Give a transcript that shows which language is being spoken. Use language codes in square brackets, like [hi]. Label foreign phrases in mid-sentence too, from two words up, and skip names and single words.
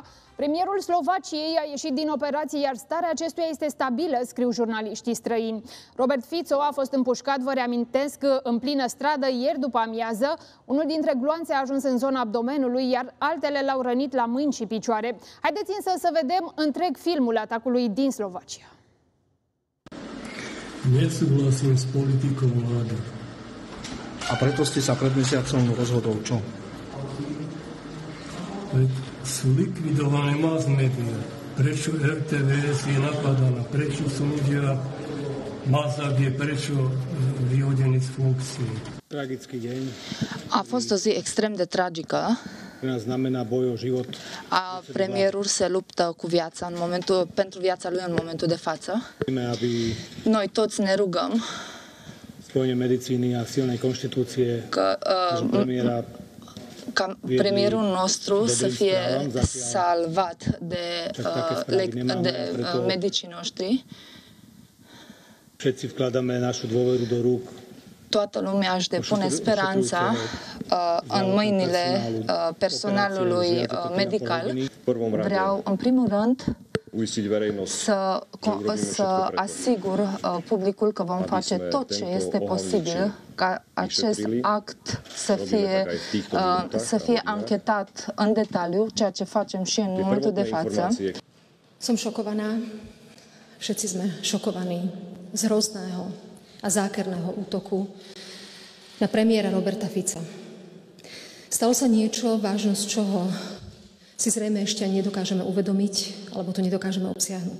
[ro] Premierul Slovaciei a ieșit din operație, iar starea acestuia este stabilă, scriu jurnaliștii străini. Robert Fico a fost împușcat, vă reamintesc, în plină stradă ieri după amiază. Unul dintre gloanțe a ajuns în zona abdomenului, iar altele l-au rănit la mâini și picioare. Haideți însă să vedem întreg filmul atacului din Slovacia. [sk] Nesúhlasím s politikou vlády. A preto ste sa pred mesiacom rozhodol čo? Sú likvidované mass media. Prečo RTVS je napadaná? Prečo súdia Mazak je prečo vyhodený z funkcie? Tragický deň. [ro] A fost o zi extrem de tragică. [sk] Znamená boj o život. [ro] A premierul se luptă cu viața pentru viața lui în momentul de față. Noi toți ne rugăm [sk] spojenie medicíny a silnej konštitúcie [ro] ca premierul nostru să fie salvat de medicii noștri. [sk] Všetci vkladáme našu dôveru do rúk. [ro] Toată lumea își depune speranța în mâinile personalului medical. Vreau, în primul rând, să asigur publicul că vom face tot ce este posibil ca acest act să fie anchetat în detaliu, ceea ce facem și în momentul de față. [sk] Som šokovaná, všetci sme šokovaní z hrozného a zákerného útoku na premiéra Roberta Fica. Stalo sa niečo, vážnosť čoho si zrejme ešte ani nedokážeme uvedomiť, alebo to nedokážeme obsiahnuť.